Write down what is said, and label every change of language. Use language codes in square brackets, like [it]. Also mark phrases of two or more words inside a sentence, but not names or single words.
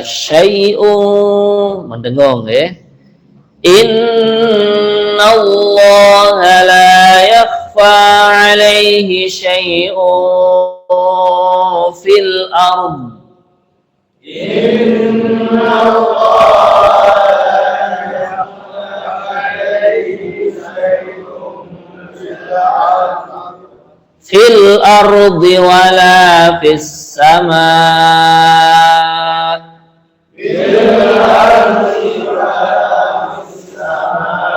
[id] Syai'un mendengung ya. [ar] إن الله لا يخفى عليه شيء في الأرض. إن الله في الأرض ولا في السماء. في الأرض ولا في السماء.